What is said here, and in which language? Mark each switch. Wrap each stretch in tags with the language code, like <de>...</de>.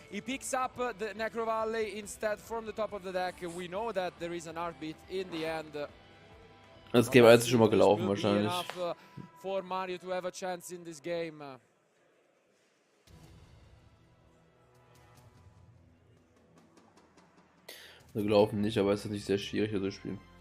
<en>He picks up the Necro Valley instead from the top of the deck. We know that there is an heartbeat in the end.</en> <de>Das Game 1 ist schon mal gelaufen wahrscheinlich.</de> <en>For Mario to have a chance in this game.</en> <de>Also gelaufen nicht, aber es ist nicht sehr schwierig hier zu spielen.</de>